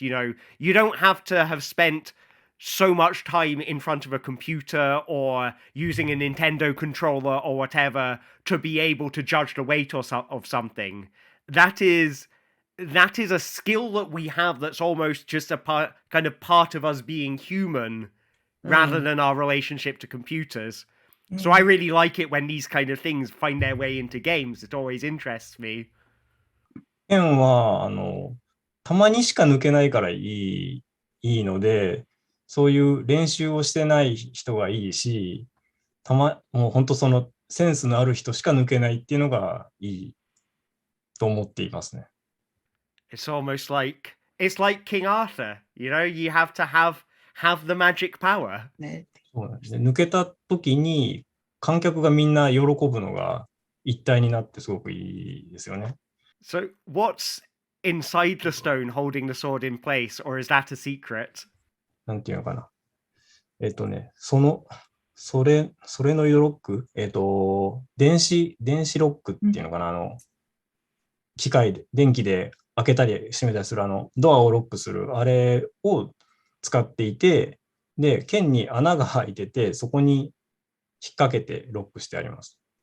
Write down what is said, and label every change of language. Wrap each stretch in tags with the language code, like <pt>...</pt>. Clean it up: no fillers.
<en>You don't have to have spent so much time in front of a computer or using a Nintendo controller or whatever to be able to judge the weight of something. That is a skill that we have that's almost just a part of us being human rather than our relationship to computers. So I really like it when these kind of things find their way into games. It always interests me.</en> <ja>剣は、たまにしか抜けないからいいので、そういう練習をしてない人がいいし、もう本当そのセンスのある人しか抜けないっていうのがいいと思っていますね。</ja> <en>It's almost like, it's like King Arthur, you know, you have to have the magic power.</en> <ja>ね。そうなんですね。抜けた時に観客がみんな喜ぶのが一体になってすごくいいですよね。</ja> <en>So what's inside the stone holding the sword in place, or is that a secret?</en> <ja>なんていうのかな。それのロック、電子ロックっていうのかな、機械で、電気で開けたり閉めたりするドアをロックする、あれを使っていて、で、剣に穴が開いてて、そこに引っ掛けてロックしてあります。</ja>